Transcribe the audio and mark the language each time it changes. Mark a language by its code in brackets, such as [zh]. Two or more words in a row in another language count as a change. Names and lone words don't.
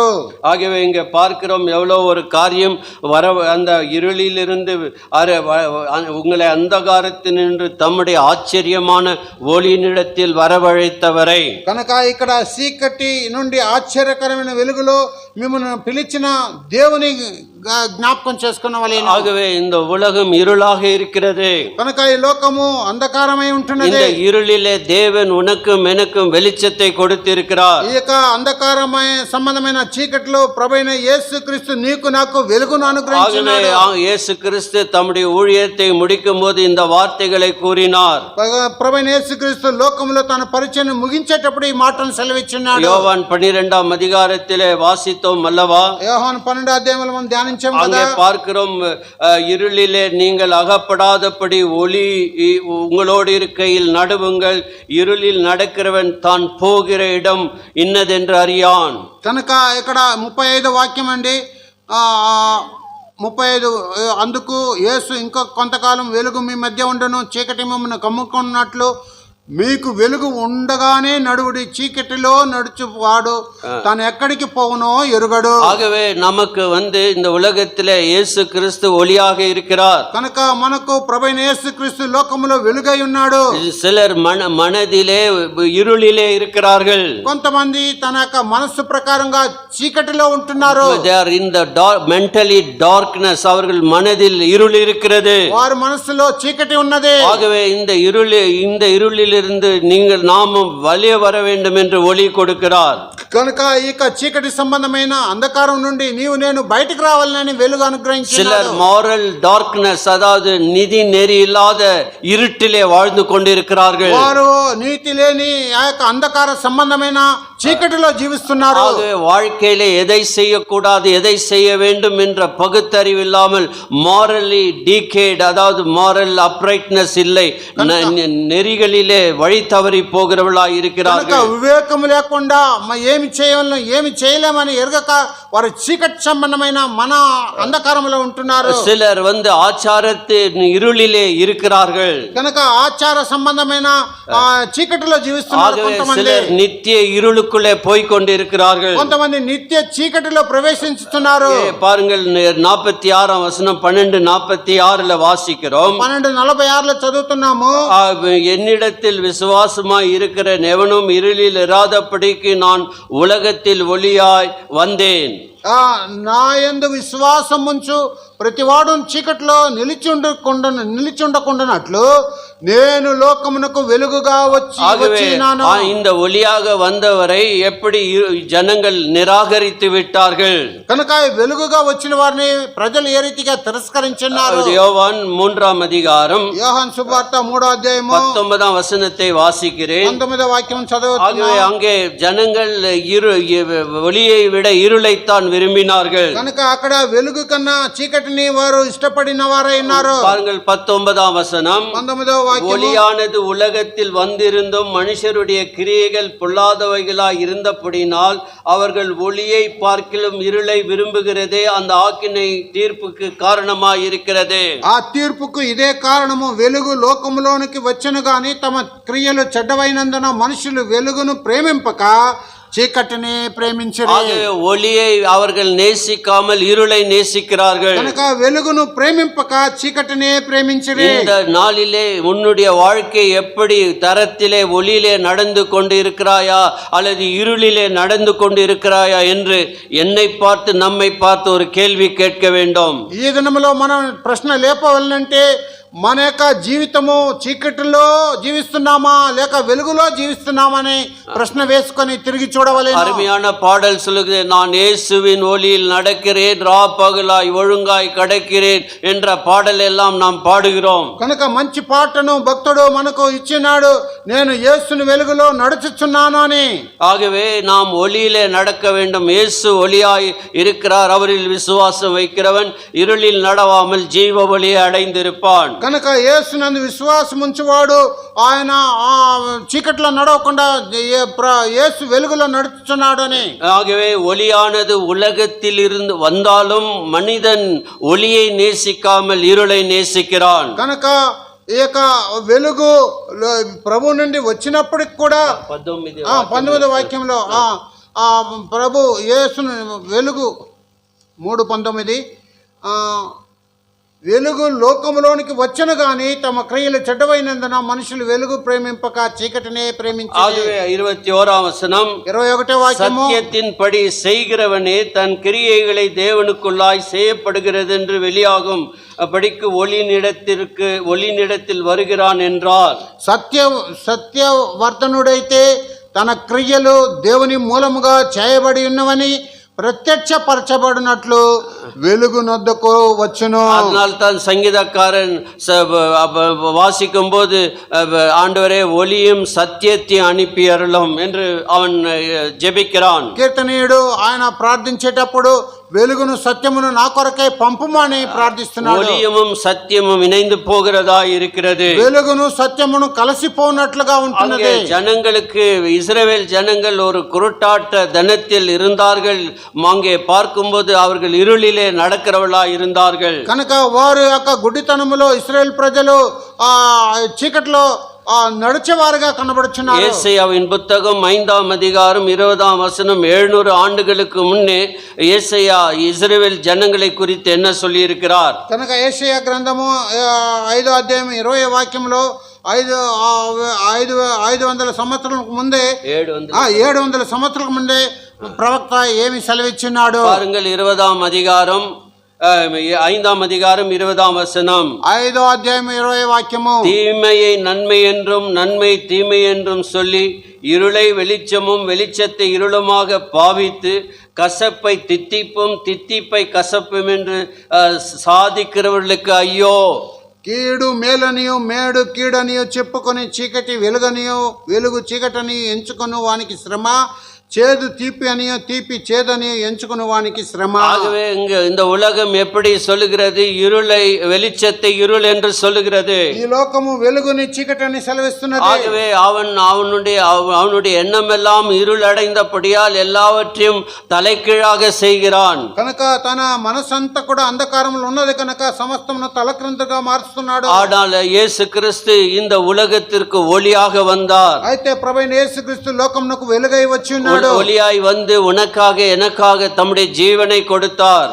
[ta] ஆகவே இங்கே பார்க்கிறோம் எவ்வளோ ஒரு காரியம். அந்த இருளிலிருந்து உங்களை அந்தகாரத்தினின்று தம்முடைய ஆச்சரியமான ஒளியினிடத்தில் வரவழைத்தவரை. [te] కనుక ఇక్కడ చీకటి నుండి ఆశ్చర్యకరమైన వెలుగులో మిమ్మల్ని పిలిచిన దేవుని జ్ఞాపకం చేసుకున్నవలెను. [ta] ஆகவே இந்த உலகம் இருளாக இருக்கிறது. [te] కనుక ఈ లోకము అంధకారమై ఉంటున్నది. [ta] இந்த இருளிலே தேவன் உனக்கும் எனக்கும் வெளிச்சத்தை கொடுத்திருக்கிறார். [te] ఈ యొక్క అంధకారమయ సంబంధమైన చీకటిలో ప్రభువైన యేసుక్రీస్తు నీకు నాకు వెలుగును అనుగ్రహించాడు. [ta] యేసు கிறிஸ்து தம்முடைய ஊழியத்தை முடிக்கும்போது இந்த வார்த்தைகளை கூறினார். [te] ప్రభువైన యేసుక్రీస్తు లోకములో తన పరిచయం ముగించేటప్పుడు ఈ మాటలను సెలవిచ్చున్నాడు. [ta] யோவான் 12ஆம் அதிகாரத்திலே வாசித்தோம் அல்லவா? [te] யோவான் 12 அத்தியாயத்தில் మనం ధ్యానించాం కదా. [ta] அங்கே பார்க்கிறோம், இருளிலே நீங்கள் அகப்படாதபடி ஒளி உங்களோடு இருக்கையில் நடுவுங்கள், இருளில் நடக்கிறவன் தான் போகிற இடம் இன்னதென்று அறியான். [te] కనుక ఇక్కడ 35 వాక్యం అండి. 35 అందుకు యేసు ఇంకా కొంతకాలం వెలుగు మీ మధ్య ఉండను, చీకటి మిమ్మల్ని కమ్ముకున్నట్లు మీకు వెలుగు ఉండగానే నడువుడి, చీకటిలో నడుచువాడు తాను ఎక్కడికి పోవునో ఎరుగడు. [ta] ஆகவே நமக்கு இந்த உலகத்திலே இயேசு கிறிஸ்து ஒளியாக இருக்கிறார். [te] కనుక మనకు ప్రభువైన యేసుక్రీస్తు లోకములో వెలుగై ఉన్నాడు. [ta] சிலர் மனதிலே இருளிலே இருக்கிறார்கள். [te] కొంతమంది తన యొక్క మనస్సు ప్రకారంగా చీకటిలో ఉంటున్నారు. [en] they are in the mentally darkness. [ta] அவர்கள் மனதில் இருள் இருக்கிறது. [te] వారి మనస్సులో చీకటి ఉన్నది. [ta] ஆகவே இந்த இருளில் இருந்து நீங்கள் நாமும் வெளியே வர வேண்டும் என்று ஒளி கொடுக்கிறார். [te] కనుక ఈ చీకటి సంబంధమైన అంధకారం నుండి నీవు నేను బయటికి రావాలని వెలుగు అనుగ్రహించాడు. [ta] சிலர் [en] moral darkness, [ta] அதாவது நீதி நெறி இல்லாத இருட்டிலே வாழ்ந்து கொண்டிருக்கிறார்கள். [te] వారు నీతి లేని ఆ యొక్క అంధకార సంబంధమైన చీకటిలో జీవిస్తున్నారు. [ta] ஆகவே வாழ்க்கையிலே எதை செய்யக்கூடாது, எதை செய்ய வேண்டும் என்ற பகுத்தறிவு இல்லாமல் [en] morally decayed, [ta] அதாவது [en] moral uprightness [ta] இல்லை, நெறிகளிலே வழி தவறி போகிறவர்களாய் இருக்கிறார்கள். [te] వివేకం లేకుండా ఏమి చేయాలో ఏమి చేయలేమని ఎరగక వారు చీకటి సంబంధమైన మన అంధకారంలో ఉంటున్నారు. [ta] சிலர் ஆச்சாரத்தின் இருளிலே இருக்கிறார்கள். [te] కనుక ఆచార సంబంధమైన చీకటిలో జీవిస్తున్నారు. కొంతమంది [ta] నిత్య இருளுக்குள்ளே போய் கொண்டிருக்கிறார்கள். [te] కొంతమంది నిత్య చీకటిలో ప్రవేశిస్తున్నారు. [ta] பாருங்கள், 46ஆம் வசனம் 12:46 வாசிக்கிறோம். [te] 12:46 చదువుతున్నాము. [ta] என்னிடத்தில் விசுவாசமாய் இருக்கிற எவனும் இருளில் இராதபடிக்கு நான் உலகத்தில் ஒளியாய் வந்தேன். [te] నా యందు విశ్వాసం ఉంచు ప్రతివాడు చీకటిలో నిలిచుండకుండానట్లు నేను లోకమునకు వెలుగుగా వచ్చినాను. [ta] இந்த ஒளியாக வந்தவரை எப்படி ஜனங்கள் நிராகரித்து விட்டார்கள். [te] కనుక వెలుగుగా వచ్చిన వారిని ప్రజలు ఏ రీతిగా తిరస్కరించున్నారు. [ta] யோவான் 3ஆம் அதிகாரம், யோவான் சுவார்த்த 3ஆம் அத்தியாயம் 19ஆம் வசனத்தை வாசிக்கிறேன். 19ஆம் வாக்கியம் చదువుతున్నాను. அங்கே ஜனங்கள் ஒளியை விட இருளைத்தான் விரும்பினார்கள். [te] కనుక అక్కడ వెలుగు కన్నా చీకటిని వారు ఇష్టపడిన వారై ఉన్నారు. [ta] பாருங்கள் 19ஆம் வசனம். [te] 19ஆம் వాక్యము [ta] ஒளியானது உலகத்தில் வந்திருந்தும் மனுஷருடைய கிரியைகள் பொல்லாதவைகளாய் இருந்தபடினால் அவர்கள் ஒளியை பார்க்கிலும் இருளை விரும்புகிறதே அந்த ஆக்கினை தீர்ப்புக்கு காரணமாய் இருக்கிறது. [te] ఆ తీర్పుకు ఇదే కారణము. వెలుగు లోకములోనికి వచ్చెను గాని తమ క్రియలు చెడ్డవైనందున మనుషులు వెలుగును ప్రేమింపక చీకటిని ప్రేమించరు. [ta] ஆகவே ஒளியை அவர்கள் நேசிக்காமல் இருளை நேசிக்கிறார்கள். [te] కనుక వెలుగును ప్రేమింపక చీకటిని ప్రేమించరు. [ta] இந்த நாளிலே உன்னுடைய வாழ்க்கை எப்படி தரத்திலே ஒளியிலே நடந்து கொண்டு இருக்கிறாயா அல்லது இருளிலே நடந்து கொண்டு இருக்கிறாயா என்று என்னை பார்த்து நம்மை பார்த்து ஒரு கேள்வி கேட்க வேண்டும். [te] ఈ దినములో మనం ప్రశ్న లేపవలనంటే మన యొక్క జీవితము చీకటిలో జీవిస్తున్నామా లేక వెలుగులో జీవిస్తున్నామని ప్రశ్న వేసుకొని తిరిగి చూడవలెను. [ta] அருமையான பாடல் சொல்லுகிறது, நான் இயேசுவின் ஒளியில் நடக்கிறேன், ரா பகலாய் ஒழுங்காய் கடக்கிறேன் என்ற பாடல் எல்லாம் நாம் பாடுகிறோம். [te] కనుక మంచి పాటను భక్తుడు మనకు ఇచ్చినాడు, నేను యేసుని వెలుగులో నడుచుచున్నాను అని. [ta] ஆகவே நாம் ஒளியிலே நடக்க வேண்டும். இயேசு ஒளியாய் இருக்கிறார். அவரில் விசுவாசம் வைக்கிறவன் இருளில் நடவாமல் ஜீவ ஒளியை அடைந்திருப்பான். [te] కనుక యేసునందు విశ్వాసం ఉంచువాడు ఆయన చీకట్లో నడవకుండా యేసు వెలుగులో నడుచుచున్నాడు అని. [ta] ஆகவே ஒளியானது உலகத்தில் இருந்து வந்தாலும் மனிதன் ஒளியை நேசிக்காமல் இருளை நேசிக்கிறான். [te] కనుక ఈ యొక్క వెలుగు ప్రభు నుండి వచ్చినప్పటికి కూడా 19వ వాక్యంలో ప్రభు యేసును వెలుగు 3:19 వెలుగు లోకములోనికి వచ్చను గాని తమ క్రియలు చెడ్డవైనందున మనుషులు వెలుగు ప్రేమింపక చీకటినే ప్రేమించారు. 21వ వచనం, 21వ వాక్యము, [ta] சத்தியத்தின்படி செய்கிறவனே தன் கிரியைகளை தேவனுக்குள்ளாய் செய்யப்படுகிறது என்று வெளியாகும் படிக்கு ஒளினிடத்தில் வருகிறான் என்றார். [te] సత్యవర్తనుడైతే తన క్రియలు దేవుని మూలముగా చేయబడి ఉన్నవని பிரத்யட்சப்பரச்சபடினట్లు వెలుగు నొద్దకు వచ్చును. [ta] அதனால் தான் சங்கீதக்காரன் வாசிக்கும் போது ஆண்டவரே ஒளியும் சத்தியத்தை அனுப்பி அருளும் என்று அவன் ஜெபிக்கிறான். [te] కీర్తనీయుడు ఆయన ప్రార్థించేటప్పుడు వెలుగును సత్యమును నా కొరకై పంపుమని ప్రార్థిస్తున్నాడు. [ta] ஒளியும் சத்தியமும் இணைந்து போகிறதா இருக்கிறது. [te] వెలుగును సత్యమును కలిసిపోనట్లుగా ఉంటున్నది. [ta] ஜனங்களுக்கு இஸ்ரவேல் ஜனங்கள் ஒரு குருட்டாட்ட தனத்தில் இருந்தார்கள். அங்கே பார்க்கும்போது அவர்கள் இருளிலே நடக்கிறவளா இருந்தார்கள். [te] కనుక వారు యొక్క గుడ్డితనములో ఇశ్రాయేల్ ప్రజలు చీకట్లో నడిచేవారుగా కనబడుచున్నారు. [ta] ஏசாயாவின் புத்தகம் 5ஆம் அதிகாரம் 20ஆம் வசனம், 700 ஆண்டுகளுக்கு முன்னே ஏசாயா இஸ்ரவேல் ஜனங்களை குறித்து என்ன சொல்லி இருக்கிறார்? [te] కనుక యేషయా గ్రంథము 5వ అధ్యాయం 20వ వాక్యంలో 500 సంవత్సరాలకు ముందే 700 సంవత్సరాలకు ముందే ప్రవక్త ఏమి సెలవిచ్చున్నాడు? [ta] பாருங்கள், 20ஆம் அதிகாரம் 5ஆம் அதிகாரம் 20ஆம் வசனம், [te] 5వ అధ్యాయం 20వ వాక్యము, [ta] தீமையை நன்மை என்றும் நன்மை தீமை என்றும் சொல்லி இருளை வெளிச்சமும் வெளிச்சத்தை இருளுமாக பாவித்து கசப்பை தித்திப்பும் தித்திப்பை கசப்பும் என்று சாதிக்கிறவர்களுக்கு ஐயோ. [te] కీడు మేలనియు మేడు కీడనియు చెప్పుకొని చీకటి వెలుగనియు వెలుగు చీకటనియు ఎంచుకొని వానికి శ్రమ, చేదు తీపి అనియో తీపి చేదనియో ఎంచుకుని వానికి శ్రమ. [ta] ஆகவே இந்த உலகம் எப்படி சொல்லுகிறது? இருளை வெளிச்சத்தை இருள் என்று சொல்லுகிறது. [te] ఈ లోకము వెలుగుని చీకటిని సెలవిస్తున్నది. [ta] ஆகவே அவனுடைய எண்ணமெல்லாம் இருள் அடைந்தபடியால் எல்லாவற்றையும் தலைகீழாக செய்கிறான். [te] కనుక తన మనసంతా కూడా అంధకారంలో ఉన్నది కనుక సమస్తమును తలక్రిందుగా మారుస్తున్నాడు. [ta] ஆனால் இயேசு கிறிஸ்து இந்த உலகத்திற்கு ஒளியாக வந்தார். [te] అయితే ప్రభువైన యేసుక్రీస్తు లోకమునకు వెలుగై వచ్చి ఉన్నాడు. [ta] ஒளியாய் வந்து உனக்காக எனக்காக தம்முடைய ஜீவனை கொடுத்தார்.